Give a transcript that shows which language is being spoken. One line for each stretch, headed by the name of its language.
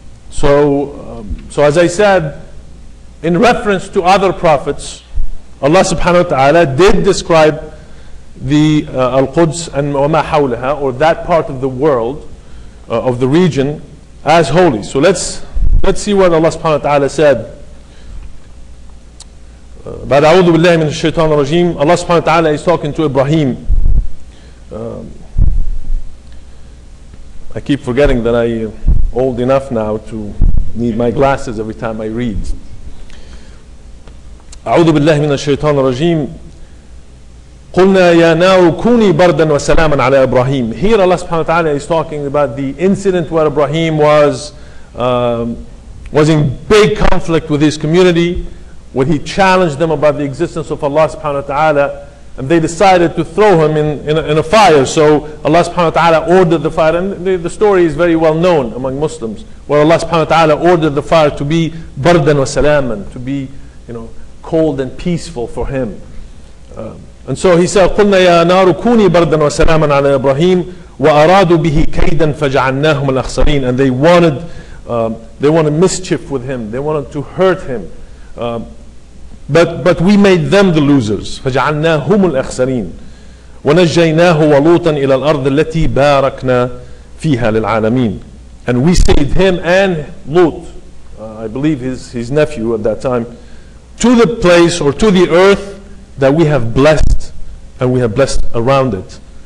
English: So as I said, in reference to other prophets, Allah subhanahu wa ta'ala did describe the Al-Quds and
Arabic: وَمَا حَوْلَهَا,
English: or that part of the world, of the region, as holy. So let's see what Allah subhanahu wa ta'ala said.
Arabic: بعد أعوذ بالله من الشيطان الرجيم.
English: Allah subhanahu wa ta'ala is talking to Ibrahim. I keep forgetting that I'm old enough now to need my glasses every time I read.
Arabic: أعوذ بالله من الشيطان الرجيم. قلنا يا نار كوني بردا وسلاما على إبراهيم.
English: Here Allah subhanahu wa ta'ala is talking about the incident where Ibrahim was in big conflict with his community, when he challenged them about the existence of Allah subhanahu wa ta'ala, and they decided to throw him in a fire. So Allah subhanahu wa ta'ala ordered the fire, and the story is very well known among Muslims, where Allah subhanahu wa ta'ala ordered the fire to be
Arabic: bardan wa salaman,
English: to be cold and peaceful for him. And so he said,
Arabic: قُلْنَا يَا نَارُ كُونِي بَرْدًا وَسَلَامًا عَلَى إِبْرَاهِيمَ وَأَرَادُوا بِهِ كَيْدًا فَجَعَلْنَاهُمُ الْأَخْسَرِينَ.
English: And they wanted mischief with him, they wanted to hurt him. But we made them the losers.
Arabic: فَجَعَلْنَاهُمُ الْأَخْسَرِينَ وَنَجَّيْنَاهُ وَلُوطًا إِلَى الْأَرْضِ الَّتِي بَارَكْنَا فِيهَا لِلْعَالَمِينَ.
English: And we saved him and Lut, I believe his nephew at that time, to the place, or to the earth that we have blessed, and we have blessed around it.